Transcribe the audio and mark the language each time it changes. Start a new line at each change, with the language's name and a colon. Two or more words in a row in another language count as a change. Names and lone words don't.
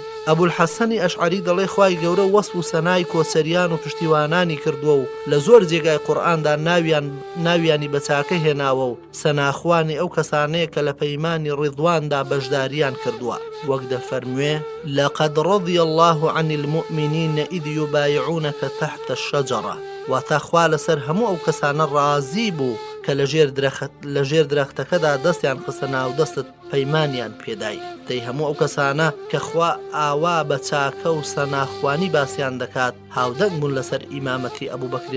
Central Kurdish: ئەبولحەسەنی ئەشعەری دەڵێ خوای گەورە وەسف و سەنای کۆچەریان و پشتیوانانی کردووە و لە زۆر جێگای قورئاندا ناویانی بە چاکە هێناوە و سەناخوانی ئەو کەسانەیە کە لە پەیمانی ڕیضواندا بەشداریان کردووە وەک دەفەرموێ
Arabic: لەقەد ڕەضی الله عن المؤمنین إذ يبايعونك تحت الشجرة
Central Kurdish: واتە خوا لەسەر هەموو ئەو کەسانە ڕازی بوو کە لە ژێر درەختەکەدا دەستیان خستە ناو دەستت پەیمانیان پێدای. دەی هەموو ئەو کەسانە کە خوا ئاوا بە چاکە و سەناخوانی باسییان دەکات هاودەنگ بوون لەسەر ئیمامەتی ئەبوبەکری